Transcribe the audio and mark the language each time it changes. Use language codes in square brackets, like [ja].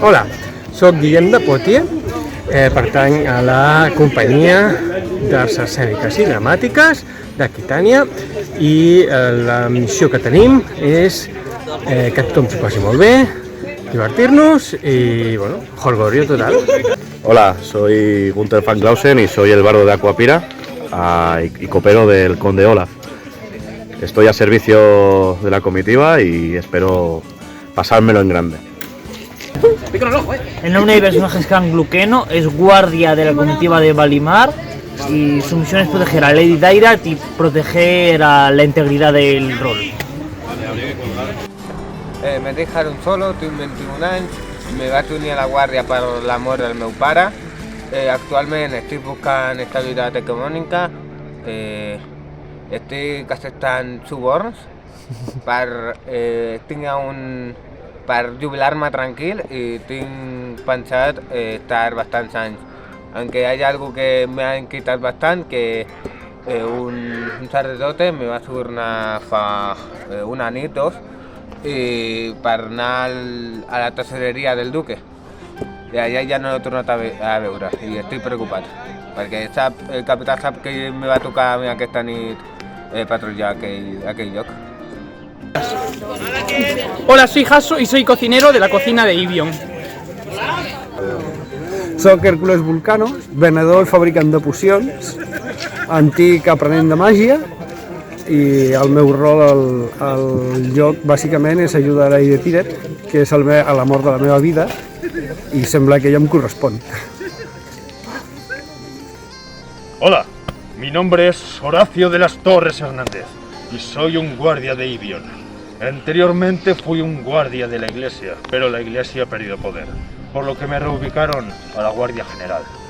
[ca] Hola, soc Guillem de Poitiers, pertany a la companyia d'arts escèniques i dramàtiques d'Aquitània i la missió que tenim és que tothom s'ho passi molt bé, divertir-nos [es] y bueno, jolgorio total. Hola, soy Gunther van Clausen y soy el bardo de Aquapira y copero del conde Olaf. Estoy a servicio de la comitiva y espero pasármelo en grande. El nombre del personaje es Khan Gluqueno, es guardia de la comitiva de Valimar y su misión es proteger a Lady Dairat y proteger a la integridad del rol. [ca] Me dic Harun Solo, tinc 21 anys, me vaig unir a la guàrdia per la mort del meu pare. Actualment estic buscant estabilitat econòmica, estic acceptant suborns per jubilar-me tranquil i tinc pensat estar bastants anys. [es] Aunque hay algo que me ha [ca] inquietat bastant, que un sacerdote me va subornar fa una nit, dos, i per anar a la tesoreria del duque. I allà ja no l'he tornat a veure i estic preocupat, perquè el capità sap que me va tocar a mi aquesta nit patrullar aquell lloc. [es] Hola, soy Hasso y soy cocinero de la cocina de Ibion. [ca] Soc Hércules Vulcano, venedor i fabricant de pocions, antic aprenent de màgia, i el meu rol al joc bàsicament és ajudar a Lady Tiret, que és a l'amor de la meva vida, y sembla que ella [es] me corresponde. Hola, mi nombre es Horacio de las Torres Hernández y soy un guardia de Ibion. Anteriormente fui un guardia de la iglesia, pero la iglesia ha perdido poder, por lo que me reubicaron a la Guardia General.